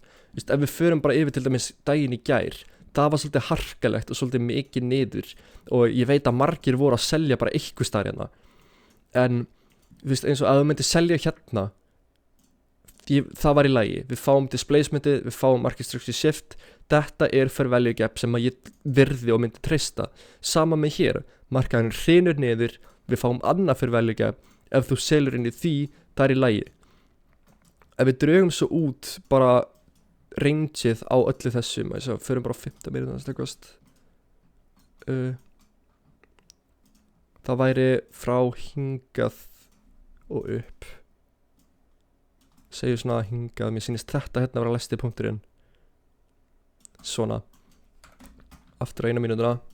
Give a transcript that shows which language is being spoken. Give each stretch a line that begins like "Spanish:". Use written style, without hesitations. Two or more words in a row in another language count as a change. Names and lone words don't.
Icelandic: Ef við förum bara yfir til dæmis daginn í gær, það var svolítið harkalegt og svolítið mikið niður, og ég veit að margir voru að selja bara eitthvað staðar hérna. En eins og að þú myndir selja hérna, það var í lagi. Við fáum displacementið, við fáum
English: market structure shift,
Icelandic: þetta fyrir
English: value gap
Icelandic: sem að ég virði og myndi treysta. Sama með hér, markaðurinn hrynur niður, við fáum annað fyrir
English: value gap,
Icelandic: ef þú selur inn í því, það í lagi. Ef við draugum svo út bara rangeið á öllu þessum, förum bara á 15 mínútur, það væri frá hingað og upp, segjum svona hingað, mér sýnist þetta hérna vera læsti punkturinn, svona, aftur á 1 mínútuna.